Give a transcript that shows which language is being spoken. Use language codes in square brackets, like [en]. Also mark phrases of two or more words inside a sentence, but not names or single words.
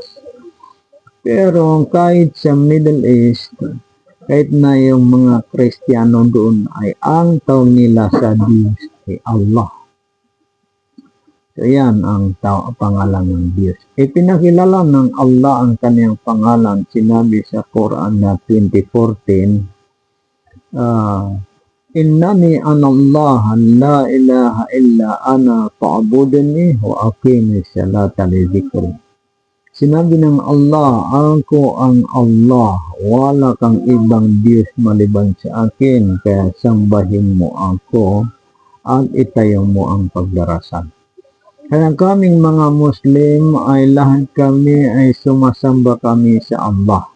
[tl] Pero kahit sa Middle East, kahit na yung mga Kristiyano doon ay ang tawag nila sa Diyos ay Allah. So yan ang pangalan ng Diyos. Ipinakilala ng Allah ang kanyang pangalan. Sinabi sa Quran na 2014, [ar] إنني أنا الله لا إله إلا أنا فاعبدني وأقم الصلاة لذكري. [tl] Sinabi ng Allah, ako ang Allah, wala kang ibang Diyos maliban sa akin, kaya sambahin mo ako at itayo mo ang pagdarasal. Kaya kaming mga Muslim ay lahat kami ay sumasamba kami sa Allah.